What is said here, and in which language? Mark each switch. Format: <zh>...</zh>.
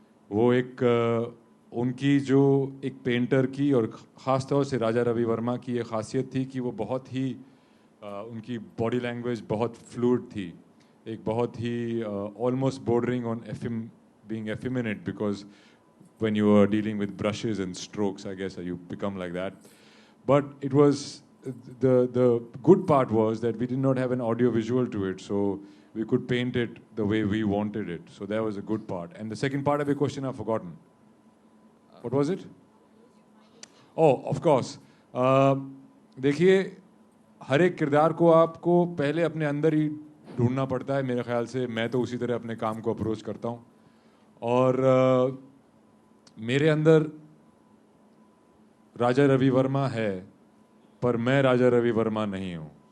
<hi>वो एक उनकी जो एक पेंटर की और ख़ास तौर से राजा रवि वर्मा की ये खासियत थी कि वो बहुत ही उनकी बॉडी लैंग्वेज बहुत फ्लूइड थी, एक बहुत ही</hi> <en>Almost bordering on being effeminate because when you are dealing with brushes and strokes, I guess you become like that. But it was the good part was that we did not have an audio visual to it, so we could paint it the way we wanted it. So that was a good part. And the second part of your question I've forgotten. What was it? Oh, of course.</en> <hi>देखिए हर एक किरदार को आपको पहले अपने अंदर ही ढूंढना पड़ता है. मेरे ख्याल से मैं तो उसी तरह अपने काम को अप्रोच करता हूँ और मेरे अंदर राजा रवि वर्मा है पर मैं राजा रवि वर्मा नहीं हूँ.</hi>